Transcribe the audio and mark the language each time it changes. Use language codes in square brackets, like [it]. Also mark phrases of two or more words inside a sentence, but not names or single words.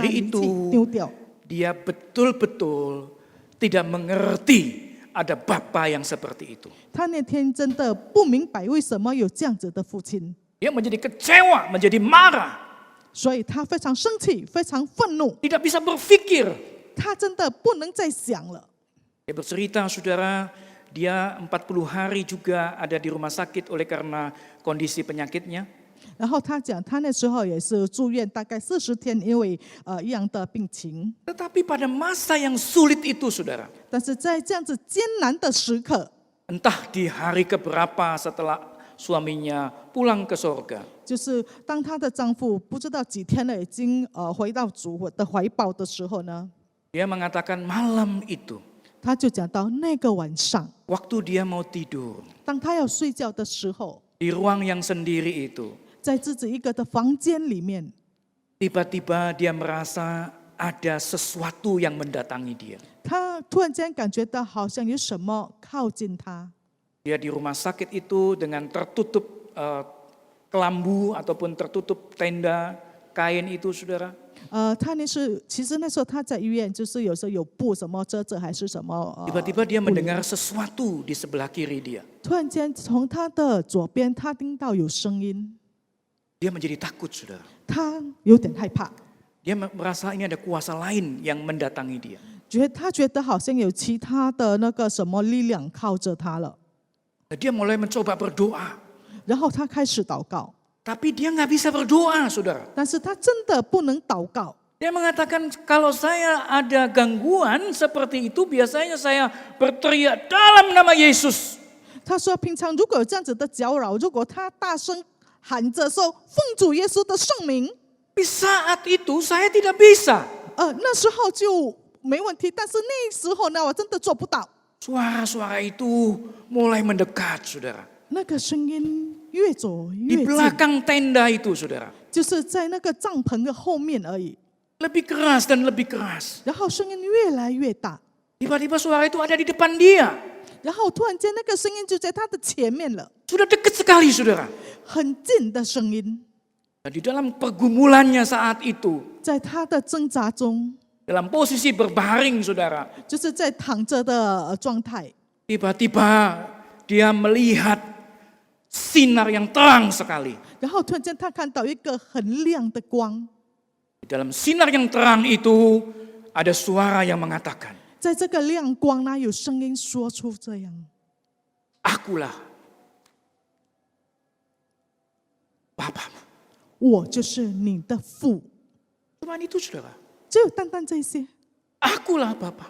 [id] Hari [zh] 离弃 [id] itu [zh] 丢掉。 [id] dia betul-betul tidak mengerti ada bapa yang seperti itu. [zh] 他那天真的不明白为什么有这样子的父亲， [id] Dia menjadi kecewa, menjadi marah, [zh] 所以他非常生气，非常愤怒， [id] tidak bisa berpikir. [zh] 他真的不能再想了。 [id] Dia bercerita, saudara, dia 40 hari juga ada di rumah sakit oleh karena kondisi penyakitnya. [zh] 然后他讲，他那时候也是住院，大概40天，因为一样的病情。 [id] Tetapi pada masa yang sulit itu, saudara, [zh] 但是在这样子艰难的时刻， [id] entah di hari keberapa setelah suaminya pulang ke sorga, [zh] 就是当她的丈夫不知道几天了，已经回到主的怀抱的时候呢， [id] dia mengatakan malam itu, [zh] 他就讲到那个晚上， [id] waktu dia mau tidur, [zh] 当他要睡觉的时候， [id] di ruang yang sendiri itu, [zh] 在自己一个的房间里面， [id] tiba-tiba dia merasa ada sesuatu yang mendatangi dia. [zh] 他突然间感觉到好像有什么靠近他。 [id] Dia di rumah sakit itu dengan tertutup kelambu ataupun tertutup tenda kain itu, saudara. [zh] 其实那时候他在医院，就是有时候有布什么遮着还是什么。 [id] Tiba-tiba dia mendengar sesuatu di sebelah kiri dia. [zh] 突然间从他的左边，他听到有声音， [id] Dia menjadi takut, saudara. [zh] 他有点害怕， [id] Dia merasa ini ada kuasa lain yang mendatangi dia. [zh] 他觉得好像有其他的那个什么力量靠着他了， [id] Dia mulai mencoba berdoa. [zh] 然后他开始祷告， [id] Tapi dia nggak bisa berdoa, saudara. [zh] 但是他真的不能祷告。 [id] Dia mengatakan kalau saya ada gangguan seperti itu biasanya saya berteriak dalam nama Yesus. [zh] 他说，平常如果有这样子的搅扰，如果他大声喊着说奉主耶稣的圣名， [id] Tapi saat itu saya tidak bisa. [zh] 那时候就没问题。但是那时候呢，我真的做不到。 [id] Suara-suara itu mulai mendekat, saudara. [zh] 那个声音越走 [id] Di [zh] 越近， [id] belakang tenda itu, saudara. [zh] 就是在那个帐篷的后面而已。 [id] Lebih keras dan lebih keras. [zh] 然后声音越来越大， [id] Tiba-tiba suara itu ada di depan dia. [zh] 然后突然间那个声音就在他的前面了， [id] Sudah dekat sekali, saudara. [zh] 很近的声音。 [id] Nah, di dalam pergumulannya saat itu, [zh] 在他的挣扎中， [id] dalam posisi berbaring, saudara. [zh] 就是在躺着的状态， [id] Tiba-tiba dia melihat sinar yang terang sekali. [zh] 然后突然间他看到一个很亮的光， [id] Di dalam sinar yang terang itu ada suara yang mengatakan, [zh] 在这个亮光呢，有声音说出这样： [id] Akulah Bapamu. [zh] 我就是你的父。 [id] Cuma itu, saudara. [zh] 只有单单这些， [id] Akulah Bapamu.